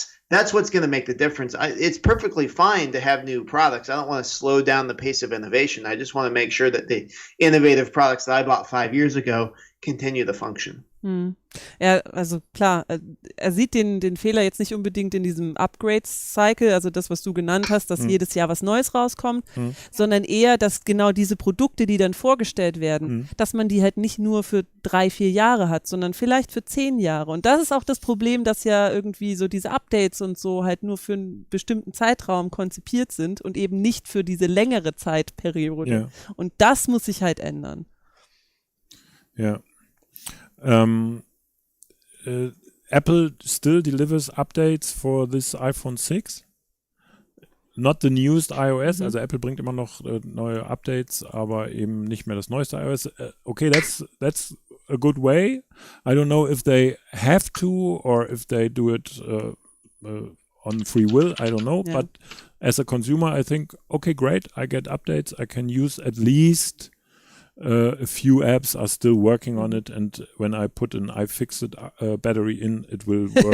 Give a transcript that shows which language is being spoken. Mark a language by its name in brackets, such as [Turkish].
[English] That's what's going to make the difference. It's perfectly fine to have new products. I don't want to slow down the pace of innovation. I just want to make sure that the innovative products that I bought 5 years ago continue to function. [German] Ja, also klar, er sieht den Fehler jetzt nicht unbedingt in diesem Upgrade-Cycle, also das, was du genannt hast, dass jedes Jahr was Neues rauskommt, sondern eher, dass genau diese Produkte, die dann vorgestellt werden, dass man die halt nicht nur für 3-4 Jahre hat, sondern vielleicht für 10 Jahre. Und das ist auch das Problem, dass ja irgendwie so diese Updates und so halt nur für einen bestimmten Zeitraum konzipiert sind und eben nicht für diese längere Zeitperiode. Ja. Und das muss sich halt ändern. Ja. [English] Apple still delivers updates for this iPhone 6. Not the newest iOS, [German] also Apple bringt immer noch neue Updates, aber eben nicht mehr das neueste iOS. [English] Okay, that's a good way. I don't know if they have to or if they do it on free will. I don't know, but as a consumer, I think, okay, great, I get updates. I can use at least a few apps are still working on it, and when I put an iFixit battery in, it will work.